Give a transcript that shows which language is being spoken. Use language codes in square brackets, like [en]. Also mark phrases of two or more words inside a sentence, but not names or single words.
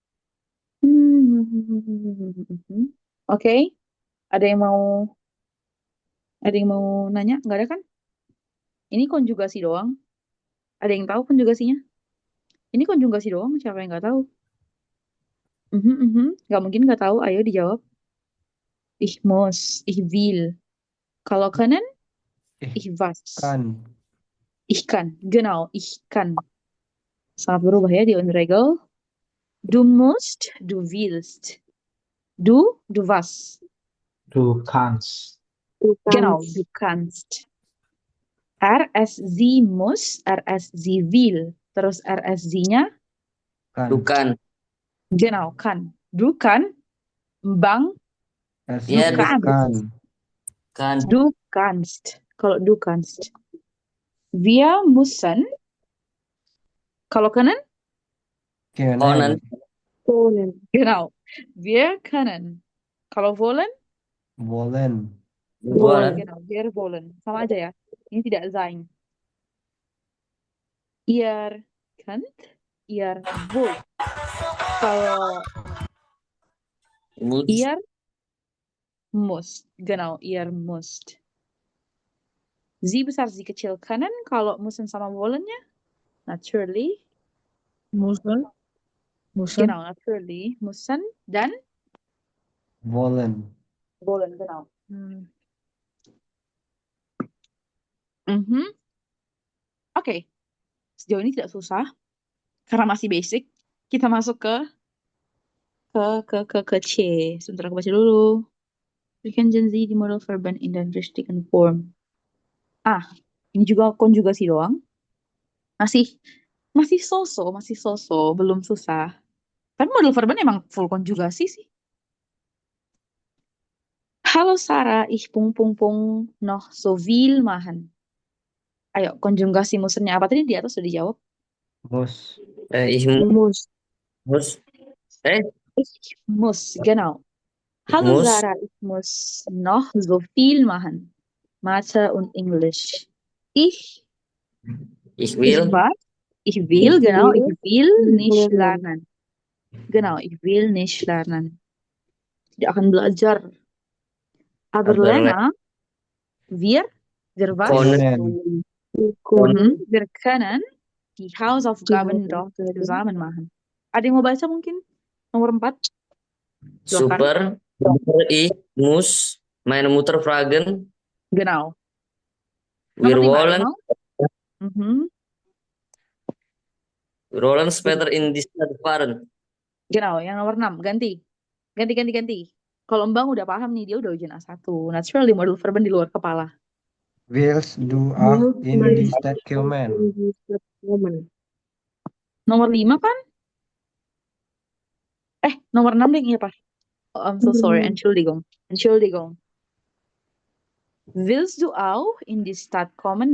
[id] Oke. Ada yang mau nanya? Nggak ada kan? Ini konjugasi doang. Ada yang tahu konjugasinya? Ini konjugasi doang. Siapa yang nggak tahu? Nggak mungkin nggak tahu. Ayo dijawab. [de] Ich muss, ich will. [id] Kalau können, [de] ich was. Kann. Ich kann, genau, ich kann. [id] Sangat berubah ya di Regel. [de] Du musst, du willst. Du was. Du kannst. Genau, du kannst. Es, sie muss, es, sie will. [id] Terus [de] es, sie- [id] nya? [de] Kann. Du kann. Genau, kann. Du kann. Bang, Es Ja, du du kannst. Kann. Du kannst. Kalau du kannst. Wir müssen. [id] Kalau können? [de] Können. Genau. Wir können. [id] Kalau wollen? [de] Wollen. Wollen. Genau. Wir wollen. [id] Sama aja ya. Ini tidak sein. [de] Ihr könnt. Ihr wollt. [id] Kalau [de] Muss. Ihr müsst. Genau, ihr müsst. [id] Sie besar, sie kecil können. Kalau müssen sama wollennya, naturally. [de] Musen. Musen. Genau, naturally. Müssen. Dan Wollen. wollen, genau. Mhm. [id] Oke, sejauh ini tidak susah. Karena masih basic. Kita masuk ke C. Sebentar aku baca dulu. [de] We can Sie die Modalverben in den richtigen Form. [id] Ini juga konjugasi doang. Masih masih so-so, belum susah. Tapi Modalverben emang full konjugasi sih. [de] Halo Sarah, ich pung noch so viel machen. [id] Ayo, konjugasi musennya apa tadi? Di atas sudah dijawab. [de] Muss. Ich Muss. muss. Ich muss, genau. Ich Hallo muss. Sarah, ich muss noch so viel machen. Mathe und Englisch. Ich Ich will. was? Ich will, genau, ich will nicht lernen. lernen. Genau, ich will nicht lernen. [id] Tidak akan belajar. [de] Aber Aber Lena, wir was? Können. Wir können die Hausaufgaben doch zusammen machen. [id] Ada yang mau baca mungkin? Nomor 4. Silakan. Super. [de] Ich muss meine Mutter fragen. Genau. Wir [id] Nomor 5, ada yang [de] wollen. [id] mau? Mhm. [de] Wir wollen später in die Stadt fahren. Genau, [id] yang nomor 6. Ganti. Kalau Mbak udah paham nih, dia udah ujian A1. Naturally, [de] modal verben [id] di luar kepala. [de] Willst du auch in die Stadt kommen? [id] Nomor 5 kan? Nomor 6 deh, iya Pak. [en] Oh, I'm so sorry. [de] Entschuldigung. Willst du auch in die Stadt kommen?